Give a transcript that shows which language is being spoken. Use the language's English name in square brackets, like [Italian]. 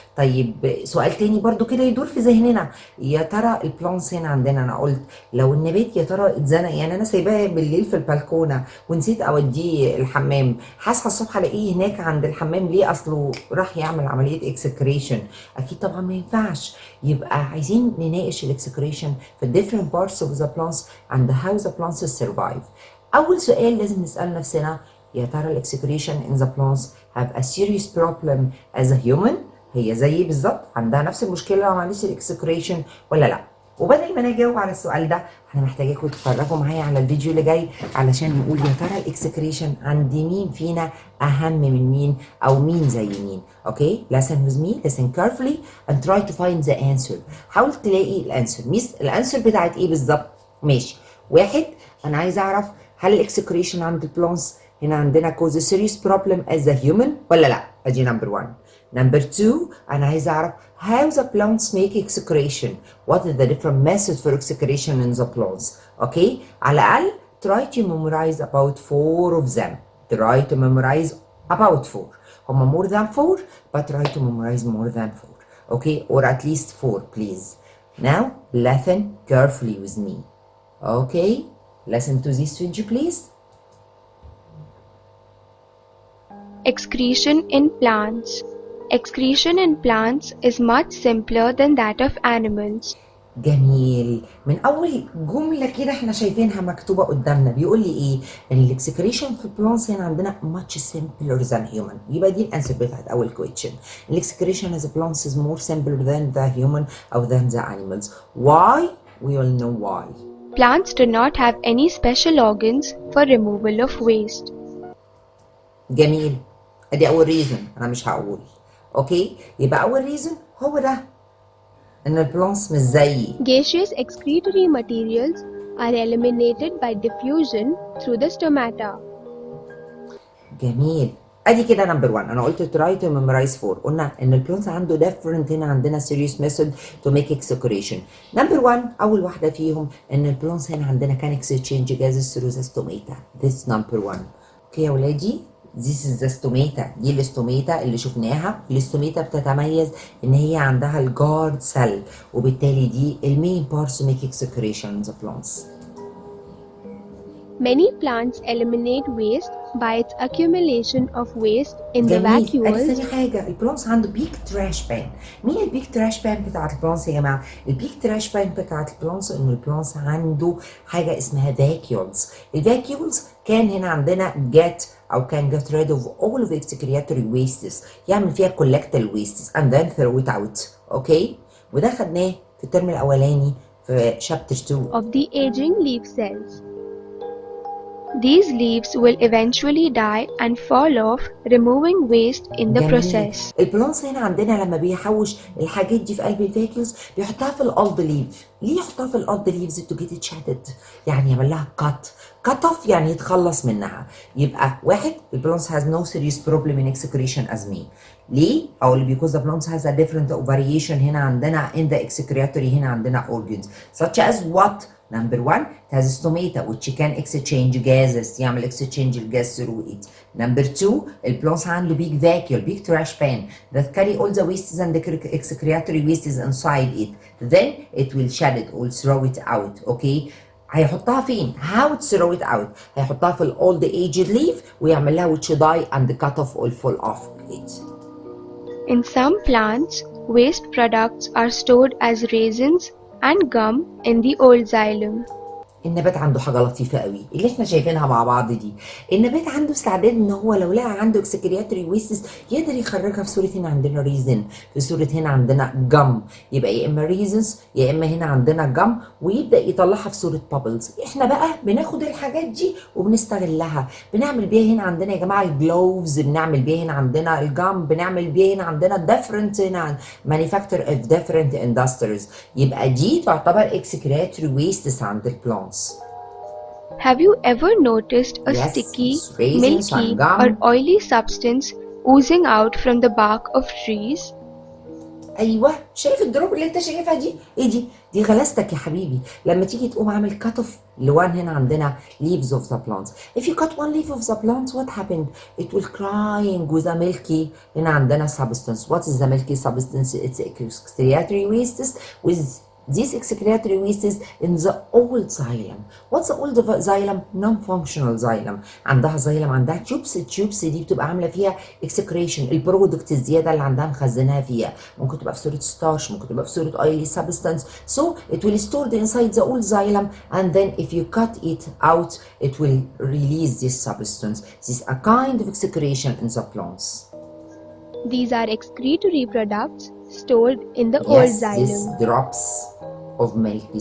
[Arabic] طيب سؤال تاني برضو كده يدور في ذهننا، يا ترى البلانس هنا عندنا انا قلت لو النبات يا ترى اتزنق، يعني انا سايباه بالليل في البلكونه ونسيت اوديه الحمام، هصحى الصبح الاقيه هناك عند الحمام ليه؟ اصله راح يعمل عمليه اكسكريشن. اكيد طبعا ما ينفعش. يبقى عايزين نناقش الاكسكريشن [English] في different parts of the plants and how the plants survive. [Arabic] اول سؤال لازم نسال نفسنا، يا ترى الاكسكريشن [English] in the plants have a serious problem as a human؟ [Arabic] هي زيي بالظبط عندها نفس المشكله لو ما عملتش الاكسكريشن ولا لا؟ وبدل ما انا اجاوب على السؤال ده انا محتاجاكم تتفرجوا معايا على الفيديو اللي جاي علشان نقول يا ترى الاكسكريشن عند مين فينا اهم من مين او مين زي مين. اوكي، [English] listen with me, listen carefully and try to find the answer. [Arabic] حاول تلاقي الانسر. ميس الانسر بتاعت ايه بالظبط؟ ماشي. واحد، انا عايز اعرف هل الاكسكريشن عند البلانس هنا عندنا [English] cause a serious problem as a human [Arabic] ولا لا؟ ادي نمبر 1. نمبر 2، انا عايز اعرف [English] how the plants make excretion. What are the different methods for excretion in the plants. [Arabic] اوكي، على الاقل [English] try to memorize about 4 of them. Try to memorize about 4. [Arabic] هم [English] more than 4 but try to memorize more than 4. Okay, or at least 4 please. Now listen carefully with me. Okay, listen to this video please. Excretion in plants. Excretion in plants is much simpler than that of animals. [Arabic] جميل. من اول جمله كده احنا شايفينها مكتوبه قدامنا بيقول لي ايه؟ ان الاكسكريشن في البلانس هنا عندنا [English] much simpler than human. [Arabic] يبقى دي الانسر بتاعت اول كويشن. [English] الاكسكريشن as a plants is more simpler than the human or than the animals. Why? We all know why. Plants do not have any special organs for removal of waste. [Arabic] جميل. ادي اول ريزن، انا مش هقول. اوكي، يبقى اول ريزن هو ده، ان البلانس مش زيي. [English] Gaseous excretory materials are eliminated by diffusion through the stomata. [Arabic] جميل. ادي كده نمبر 1. انا قلت [English] try to memorize 4. [Arabic] قلنا ان البلانس عنده different، هنا عندنا [English] serious method to make excretion. [Arabic] نمبر 1 اول واحده فيهم ان البلانس هنا عندنا [English] can exchange gases through the stomata. This number 1. [Arabic] اوكي يا ولادي، [English] This is the stomata. [Arabic] دي الاستوميتا اللي شفناها. الاستوميتا بتتميز ان هي عندها الجارد سيل، وبالتالي دي المين بارتس ميك اكسكريشن [English] in the plants. Many plants eliminate waste by its accumulation of waste in the [Arabic] جميل. ادي [English] vacuoles. [Arabic] ثاني حاجه، البلانس عنده بيك تراش بان. مين البيك تراش بان بتاعت البلانس يا جماعه؟ البيك تراش بان بتاعت البلانس ان البلانس عنده حاجه اسمها فاكيولز. الفاكيولز كان هنا عندنا [English] get [Arabic] او كان [English] get rid of all of the excretory wastes، [Arabic] يعمل فيها [English] collect the wastes and then throw it out. [Arabic] اوكي، وده خدناه في الترم الاولاني في شابتر 2 [English] of the aging leaf cells. These leaves will eventually die and fall off, removing waste in the [Arabic] جميل. [English] process. [Arabic] البلانس هنا عندنا لما بيحوش الحاجات دي في قلب الفاكيولز بيحطها في الأولد ليف. ليه يحطها في الأولد ليفز؟ تو جيت اتشاتد، يعني يعمل لها كات اوف، يعني يتخلص منها. يبقى واحد، [English] البلانس has no serious problem in excretion as me. [Arabic] ليه؟ او اللي [English] because the plants has a different variation [Arabic] هنا عندنا [English] in the excretory، هنا عندنا organs such as what Number one, it has stomata which can exchange gases, [Arabic] يعمل [English] exchange الجاز through it. Number two, [Arabic] البلانس عنده [English] big vacuole, big trash pan that carry all the wastes and the excretory wastes inside it. Then it will shed it or throw it out, okay? [Arabic] هيحطها فين؟ [English] How to throw it out؟ [Arabic] هيحطها في [English] old aged leaf [Arabic] ويعمل لها [English] which die and cut off or fall off it. In some plants, waste products are stored as raisins and gum in the old xylem. [Arabic] النبات عنده حاجة لطيفة قوي اللي احنا شايفينها مع بعض دي. النبات عنده استعداد ان هو لو لقى عنده اكسكرياتوري ويستس يقدر يخرجها في صورة هنا عندنا ريزن، في صورة هنا عندنا جم، يبقى يا اما ريزنز يا اما هنا عندنا جم، ويبدأ يطلعها في صورة بابلز. احنا بقى بناخد الحاجات دي وبنستغلها، بنعمل بيها هنا عندنا يا جماعة الجلوفز، بنعمل بيها هنا عندنا الجم، بنعمل بيها هنا عندنا different هنا [English] manufacture of different industries. [Arabic] يبقى دي تعتبر اكسكرياتوري ويستس عند البلانت. [English] Have you ever noticed a Yes, sticky, raisins milky, and gum. or oily substance oozing out from the bark of trees? [Arabic] ايوه، شايف الدروب اللي انت شايفها دي؟ ايه دي؟ دي غلاستك يا حبيبي. لما تيجي تقوم عامل كات اوف لوان هنا عندنا [English] leaves of the plants. If you cut one leaf of the plant, what happened? It will crying with a milky [Arabic] هنا عندنا [English] substance. What is the milky substance? It's excretory wastes with these excretory wastes in the old xylem. What's the old xylem? Non-functional xylem. [Arabic] عندها xylem عندها تيوبس، التيوبس دي بتبقى عامله فيها excretion، البرودكت الزياده اللي عندها مخزنها فيها. ممكن تبقى في صوره ستارش، ممكن تبقى في صوره [English] oily substance. So it will stored inside the old xylem, and then if you cut it out, it will release this substance. This is a kind of excretion in the plants. These are excretory products stored in the old Yes, xylem. these drops of milky